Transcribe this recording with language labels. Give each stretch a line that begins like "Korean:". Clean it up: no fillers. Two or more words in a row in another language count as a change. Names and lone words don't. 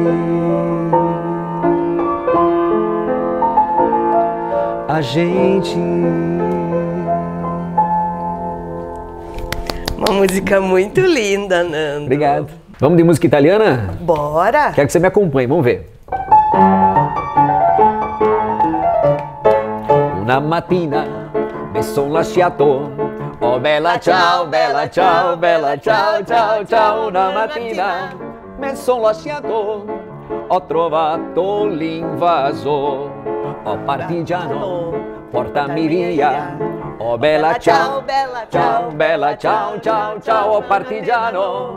Portuguese: Uma música muito linda, Nando. Obrigado. Vamos de música italiana? Bora! Quero que você me acompanhe, vamos ver.
Italian: Una mattina mi son lasciato, oh bella ciao, bella ciao, bella ciao, ciao, ciao. Una mattina mi son lasciato, ho trovato l'invaso, oh partigiano, portami via, oh bella ciao, bella ciao, bella ciao, ciao, ciao, oh partigiano,